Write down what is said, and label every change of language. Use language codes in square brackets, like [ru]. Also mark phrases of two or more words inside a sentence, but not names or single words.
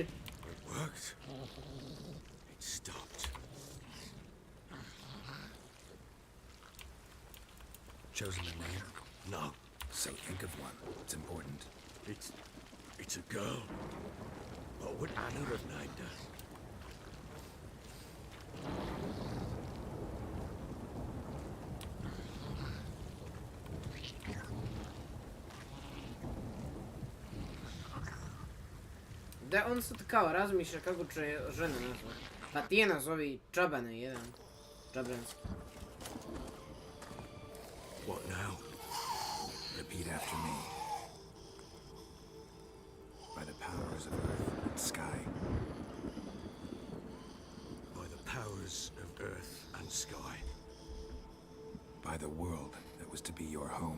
[en] It worked. It stopped. Chosen a name? No, So think of one. It's important. it's a girl. What would Anna have named her? [hr] Da, on sad kao razmišlja kako će žena nazvati. Pa ti je nazovi Čabane jedan. Čabranski. [en] What now? Repeat after me. By the powers of earth and sky. By the powers of earth and sky. By the world that was to be your home.